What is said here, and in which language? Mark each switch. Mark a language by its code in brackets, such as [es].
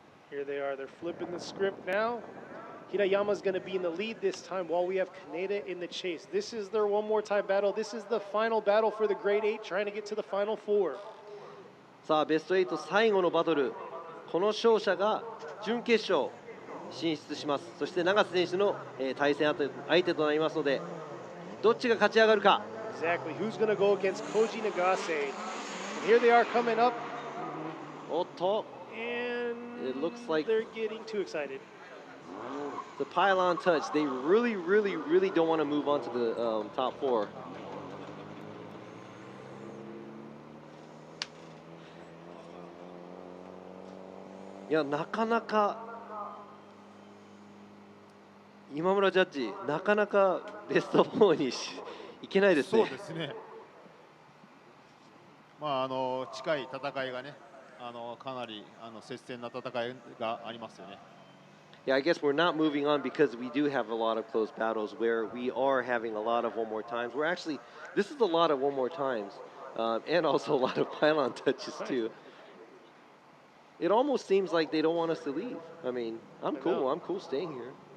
[en] Here they are. They're flipping the script now. Hirayama's going to be in the lead this time while we have Kaneda in the chase. This is their one more time battle. This is the final battle for the grade 8, trying to get to the final 4. [ja] さあベスト8最後のバトル、この勝者が準決勝進出します。そして永瀬選手の、対戦相手となりますので、どっちが勝ち上がるか。 [en] Exactly. Who's going to go against Koji Nagase? And here they are coming up. [ja] おっと。 [en] And it looks like they're getting too excited. The pylon touch. They really don't want to move on to the top 4. [ja] いや、なかなか今村ジャッジ、なかなかベスト4にいけないですね。そうですね。近い戦いがね。かなり接戦な戦いがありますよね。 [en] Yeah, I guess we're not moving on because we do have a lot of close battles where we are having a lot of one more times. We're actually, this is a lot of one more times, and also a lot of pylon touches too. It almost seems like they don't want us to leave. I mean, I'm cool. I'm cool staying here.